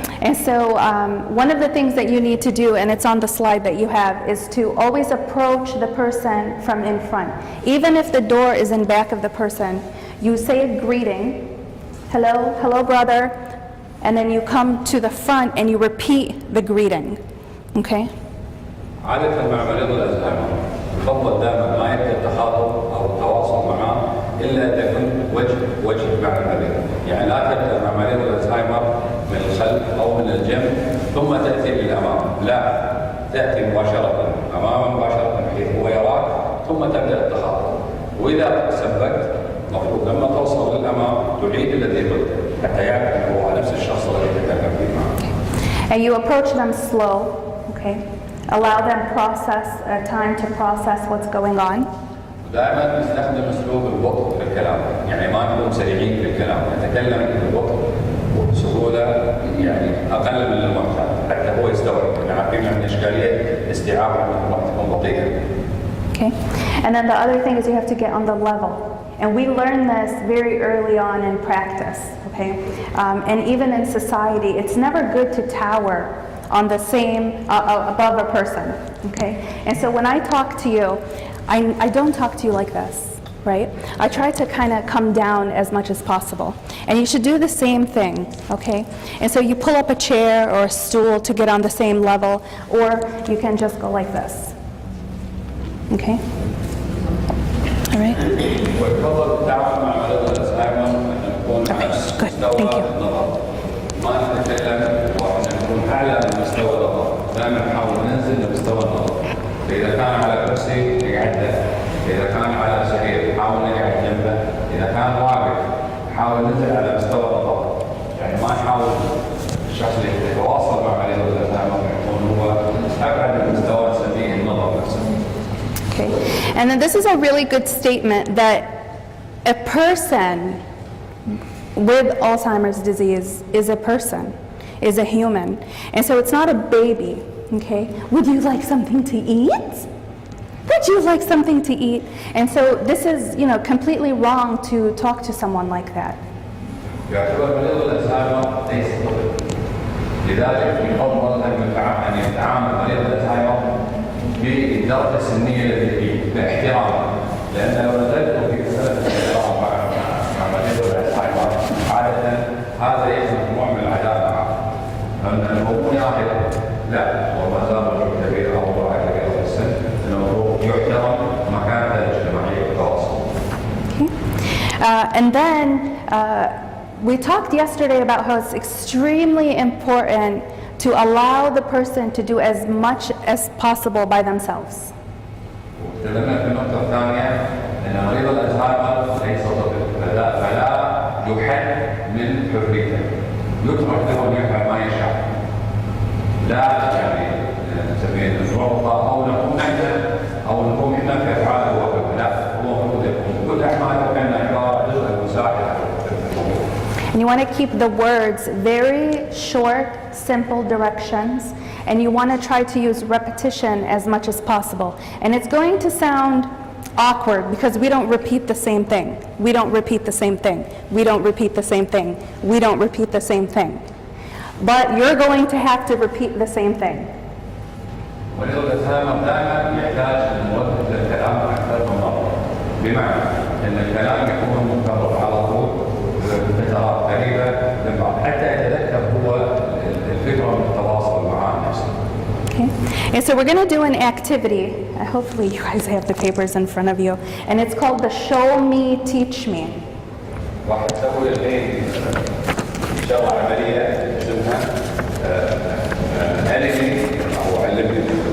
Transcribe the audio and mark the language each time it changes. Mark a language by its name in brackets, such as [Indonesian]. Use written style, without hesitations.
[English] And so one of the things that you need to do, and it's on the slide that you have, is to always approach the person from in front. Even if the door is in back of the person, you say a greeting, hello, hello brother, and then you come to the front and you repeat the greeting, okay? [Arabic] عادة مع مريض الألزهايمر يفضل دائما ما يبدأ التخاطب أو التواصل معه إلا إذا كنت وجه مع المريض، يعني لا تبدأ مع مريض الألزهايمر من الخلف أو من الجنب ثم تأتي للأمام، لا تأتي مباشرة أمامه مباشرة بحيث هو يراك ثم تبدأ التخاطب، وإذا سبقت المفروض لما توصل للأمام تعيد الذي قلته حتى يعرف أنه هو نفس الشخص الذي تكلم فيه معه. [English] And you approach them slow, okay? Allow them time to process what's going on. [Arabic] دائما نستخدم اسلوب البطء في الكلام، يعني ما نكون سريعين في الكلام، نتكلم ببطء وبسهوله يعني اقل من المعتاد حتى هو يستوعب، يعني عارفين من اشكاليه استيعاب المعلومات تكون بطيئه. [English] Okay, and then the other thing is you have to get on the level. And we learn this very early on in practice, okay? And even in society, it's never good to tower on the same, above a person, okay? And so when I talk to you, I don't talk to you like this, right? I try to kind of come down as much as possible. And you should do the same thing, okay? And so you pull up a chair or a stool to get on the same level, or you can just go like this, okay? All right? [Arabic] ويفضل التعامل مع مريض الألزهايمر أن نكون على مستوى النظر، ما نتكلم وأن نكون أعلى من مستوى النظر، دائما نحاول ننزل لمستوى النظر. فإذا كان على كرسي نقعد له، إذا كان على سرير نحاول نقعد جنبه، إذا كان واقف نحاول ننزل على مستوى النظر، يعني ما نحاول الشخص اللي يتواصل مع مريض الألزهايمر يكون هو أبعد من مستوى نسميه النظر نفسه. [English] Okay. And then this is a really good statement that a person with Alzheimer's disease is a person, is a human. And so it's not a baby, okay? Would you like something to eat? Would you like something to eat? And so this is, completely wrong to talk to someone like that. [Arabic] يعتبر مريض الألزهايمر ليس طفل، لذلك يفضل أن يتعامل مريض الألزهايمر بالدرجة السنية التي فيه باحترام، لأن لو نزلت في مسألة الاحترام مع مريض الألزهايمر عادة هذا يخلق نوع من العداوة معه، أنه هو ياهل لا وما زال رجل كبير أو امرأة كبيرة في السن، أنه يحترم مكانته الاجتماعية والتواصل. [English] And then we talked yesterday about how it's extremely important to allow the person to do as much as possible by themselves. [Arabic] تكلمنا في النقطة الثانية أن مريض الألزهايمر ليس طفل، فلا يحد من حريته، يترك له أن يفعل ما يشاء، لا يعني نسميه الفرصة أو نقوم نحن أو نقوم إحنا في أفعاله هو، لا هو المفروض يقوم كل أعماله كأنها عبارة جزء مساعدة. [English] And you want to keep the words very short, simple directions, and you want to try to use repetition as much as possible. And it's going to sound awkward because we don't repeat the same thing. We don't repeat the same thing. We don't repeat the same thing. We don't repeat the same thing. But you're going to have to repeat the same thing. [Arabic] مريض الألزهايمر دائما يحتاج لمرتب الكلام أكثر من مرة، بمعنى أن الكلام يكون مكرر على طول بفترات قريبة من بعض حتى يتذكر هو الفكرة من التواصل مع نفسه. [English] Okay. And so we're going to do an activity. Hopefully you guys have the papers in front of you. And it's called the Show Me, Teach Me. [Arabic] راح تسوي الحين إن شاء الله عملية اسمها ألمي أو علمني.